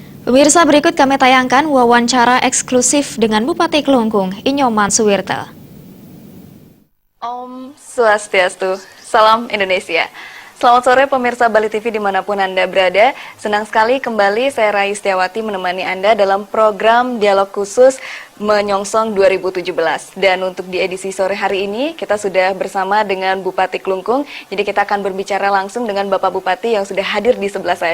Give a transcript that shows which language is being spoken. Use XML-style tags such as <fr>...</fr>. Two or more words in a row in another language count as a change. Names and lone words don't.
<id>Pemirsa, berikut kami tayangkan wawancara eksklusif dengan Bupati Kelungkung, Inyoman Suwirte. Om Swastiastu, salam Indonesia. Selamat sore pemirsa Bali TV dimanapun Anda berada. Senang sekali kembali saya Rai Setiawati menemani Anda dalam program Dialog Khusus Menyongsong 2017. Dan untuk di edisi sore hari ini kita sudah bersama dengan Bupati Kelungkung. Jadi kita akan berbicara langsung dengan Bapak Bupati yang sudah hadir di sebelah saya.</id>